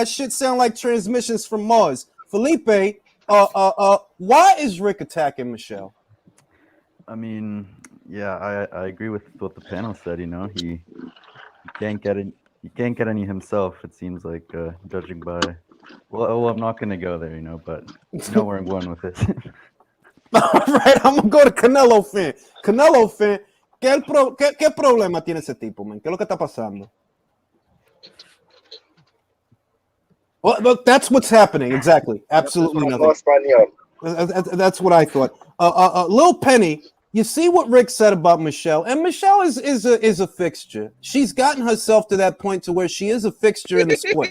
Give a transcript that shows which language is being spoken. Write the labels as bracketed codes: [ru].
[en] That shit sound like transmissions from Mars. Felipe, why is Rick attacking Michelle? I mean, yeah, I agree with what the panel said. You know, he can't get it. He can't get any himself. It seems like, judging by. Well, I'm not gonna go there, you know, but you know where I'm going with this. All right, I'm gonna go to Canelo fan. [es] Canelo fan, ¿qué problema tiene ese tipo, man? ¿Qué es lo que está pasando? [en] Well, that's what's happening. Exactly. Absolutely nothing. That's what I thought. Lil Penny, you see what Rick said about Michelle, and Michelle is a fixture. She's gotten herself to that point to where she is a fixture in the sport.